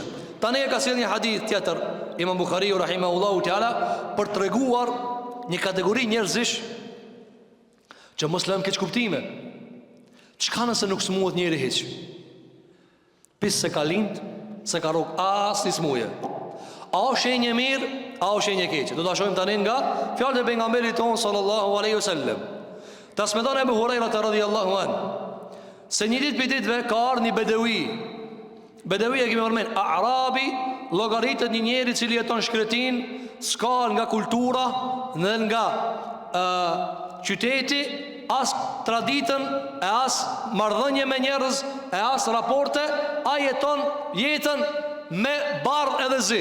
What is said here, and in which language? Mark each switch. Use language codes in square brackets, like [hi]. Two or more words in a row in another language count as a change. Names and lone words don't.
[sq] Tani e ka sjellë një hadith tjetër Imam Buhariu [ar] رحمه الله تعالى [sq] për treguar një kategori njerëzish që mos lëm keq kuptime. Çka nëse nuk smuhet njëri hiç? Pis se ka lind, se ka rrok as një smuje. A o shenjë mirë, a o shenjë keqe? Do ta shohim tani nga fjalët e pejgamberit ton [ar] صلى الله عليه وسلم. [sq] Transmeton Abu Huraira [ar] رضي الله عن [sq] se një ditë për ditëve ka ardhur një bedevi. Bedevi e kemi përmend, Arabi, llogaritet një njeri i cili jeton shkretin, s'ka nga kultura dhe nga qyteti, as traditën, e as marrëdhënie me njerëz, e as raporte, a jeton jetën me bardh edhe zi.